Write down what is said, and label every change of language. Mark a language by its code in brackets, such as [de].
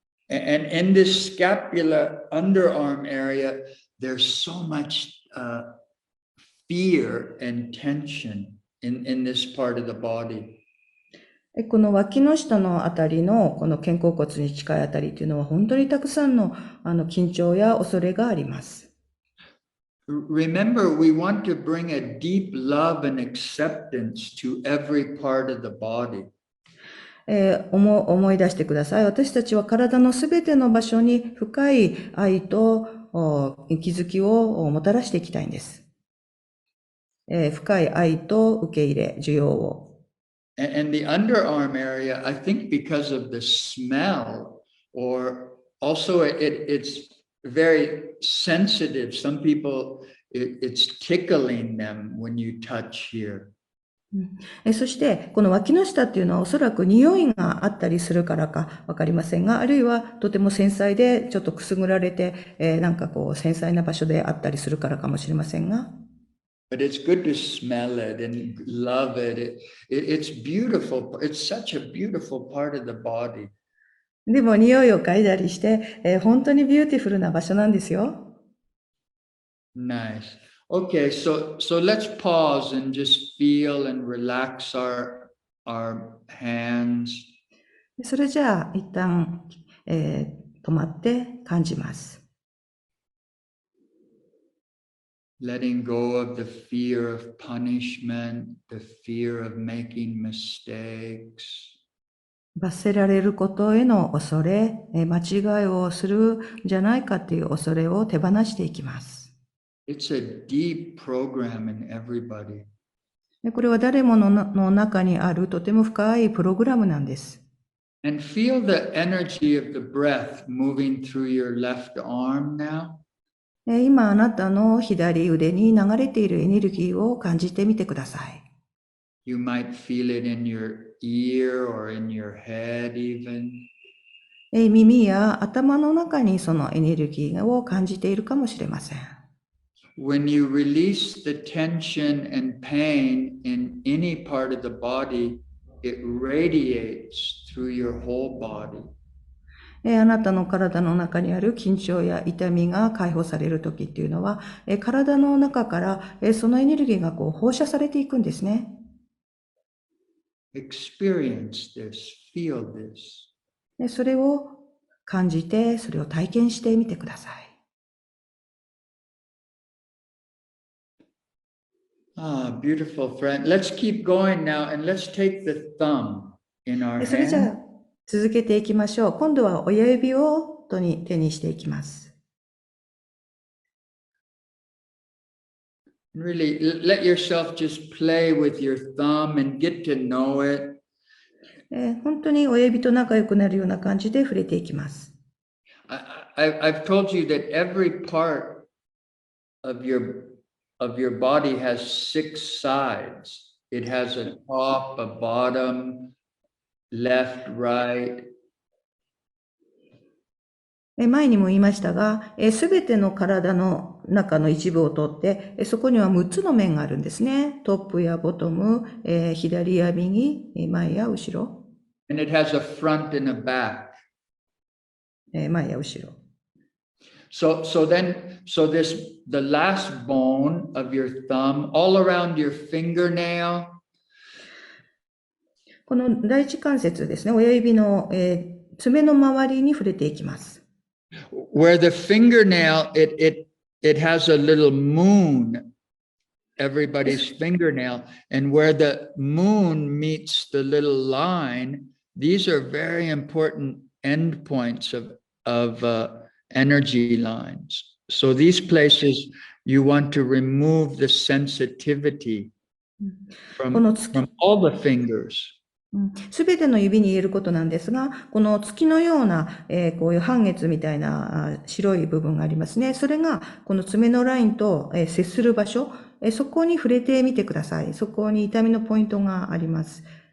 [en] And in this scapula underarm area, there's so much fear and tension in this part of the body. [ja] この脇の下のあたりのこの肩甲骨に近いあたりというのは本当にたくさんの緊張や恐れがあります。 [en] Remember, we want to bring a deep love and acceptance to every part of the body. [ja] 思い出してください。私たちは体のすべての場所に深い愛と気づきをもたらしていきたいんです。深い愛と受け入れ、受容を。 [en] And the underarm area, I think because of the smell, or also it's very sensitive. Some people, it's tickling them when you touch here. [ja] そして、この脇の下っていうのはおそらく匂いがあったりするからかわかりませんが、あるいはとても繊細でちょっとくすぐられて、なんかこう繊細な場所であったりするからかもしれませんが。 [en] But it's good to smell it and love it. It's beautiful. It's such a beautiful part of the body. [ja] でも匂いを嗅いだりして、本当にビューティフルな場所なんですよ。 [en] Nice. Okay, so let's pause and just feel and relax our hands. [ja] それじゃあ一旦、止まって感じます。 [en] Letting go of the fear of punishment, the fear of making mistakes. [ja] 罰せられることへの恐れ、間違いをするんじゃないかっていう恐れを手放していきます。 [en] It's a deep program in everybody. [ja] これは誰もの中にあるとても深いプログラムなんです。 [en] And feel the energy of the breath moving through your left arm now. [ja] 今あなたの左腕に流れているエネルギーを感じてみてください。 [en] You might feel it in your ear or in your head even. [ja] 耳や頭の中にそのエネルギーを感じているかもしれません。 [en] When you release the tension and pain in any part of the body, it radiates through your whole body. [ja] あなたの体の中にある緊張や痛みが解放されるときっていうのは、体の中からそのエネルギーがこう放射されていくんですね。 [en] experience this, feel this. [ja] でそれを感じて、それを体験してみてください。 [en] Ah, beautiful friend. Let's keep going now and let's take the thumb in our [ja] それじゃ [en] hand. [ja] あ続けていきましょう。今度は親指を手にしていきます。 [en] Really, let yourself just play with your thumb and get to know it. [ja] 本当に親指と仲良くなるような感じで触れていきます。 [en] I've told you that every part of your body has 6 sides. It has a top, a bottom, left, right. [ja] 前にも言いましたが、すべての体の中の一部をとって、そこには6つの面があるんですね。トップやボトム、左や右、前や後ろ。 [en] And it has a front and a back. [ja] 前や後ろ。 [en] So the last bone of your thumb, all around your fingernail. [ja] この第一関節ですね、親指の、爪の周りに触れていきます。 [en] Where the fingernail, it has a little moon, everybody's fingernail, and where the moon meets the little line, these are very important endpoints of energy lines. So these places, you want to remove the sensitivity from all the fingers. [ja] すべての指に言えることなんですが、この月のような、こういう半月みたいな白い部分がありますね。それがこの爪のラインと、接する場所、そこに触れてみてください。そこに痛みのポイントがあります。